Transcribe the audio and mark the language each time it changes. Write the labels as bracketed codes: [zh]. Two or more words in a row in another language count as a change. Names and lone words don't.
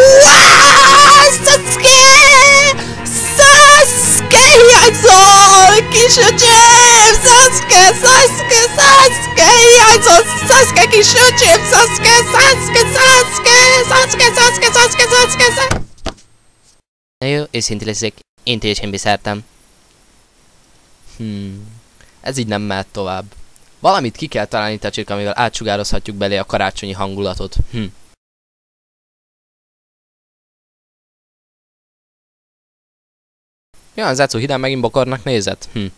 [hu] Sasuke! Sasuke hiányzol! Kisöcsém! Sasuke! Sasuke! Sasuke hiányzol! Sasuke kisöcsém! Sasuke! Sasuke! Sasuke! Sasuke! Sasuke! Sasuke! Sasuke! Na jó, őszintén leszek. Én teljesen beszártam. Ez így nem mehet tovább. Valamit ki kell találni, Tacsirka, amivel átsugározhatjuk belé a karácsonyi hangulatot. Ja, az Zacó hidán megint bokornak nézett?